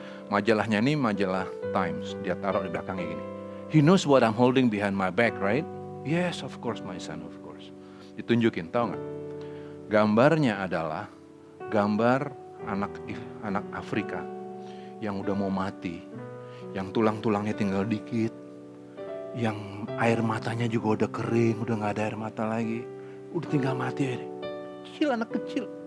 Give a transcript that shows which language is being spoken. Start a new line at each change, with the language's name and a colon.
Indonesian: Majalahnya ini majalah Times, dia taruh di belakangnya gini.
English: He knows what I'm holding behind my back, right? Yes, of course, my son, of course.
Indonesian: Ditunjukin, tahu nggak? Gambarnya adalah gambar anak Afrika yang udah mau mati, yang tulang-tulangnya tinggal dikit, yang air matanya juga udah kering, udah nggak ada air mata lagi, udah tinggal mati aja. Kecil, anak kecil.